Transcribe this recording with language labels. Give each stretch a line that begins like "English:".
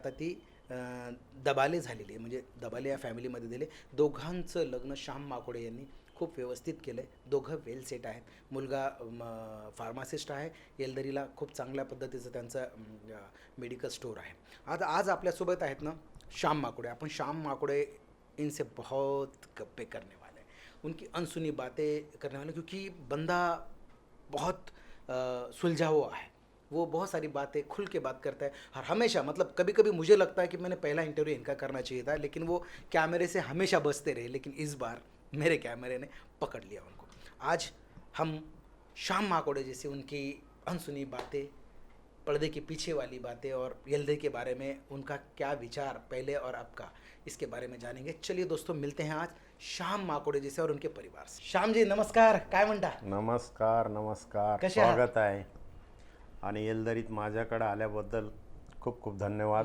Marathi: आता ती दबाले झालेली आहे, म्हणजे दबाले या फॅमिलीमध्ये दिले. दोघांचं लग्न श्याम माकोडे यांनी खूप व्यवस्थित केलं आहे. दोघं वेल सेट आहेत. मुलगा फार्मासिस्ट आहे. एलदरीला खूप चांगल्या पद्धतीचं त्यांचं मेडिकल स्टोर आहे. आज आपल्यासोबत आहेत ना श्याम माकोडे.
Hindi: आपण श्याम माकोडे इनसे बहुत गप्पे करने वाले हैं, उनकी अनसुनी बातें करने वाले, क्योंकि बंदा बहुत सुलझा हुआ है. वो बहुत सारी बातें खुल के बात करता है, और हमेशा, मतलब कभी कभी मुझे लगता है कि मैंने पहला इंटरव्यू इनका करना चाहिए था, लेकिन वो कैमरे से हमेशा बचते रहे, लेकिन इस बार मेरे कैमरे ने पकड़ लिया उनको. आज हम श्याम माकोडे जैसे उनकी अनसुनी बातें पर्दे के पीछे वाली बातें और येल्दरी के बारे में उनका क्या विचार पहले और अब का, इसके बारे में जानेंगे. चलिए दोस्तों, मिलते हैं आज श्याम माकोडे जी से और उनके परिवार से.
Marathi: श्याम जी नमस्कार, काय म्हणता? नमस्कार नमस्कार, कसे आहात? स्वागत आहे. आणि येलदरीत माझ्याकडे आल्याबद्दल खूप खूप धन्यवाद.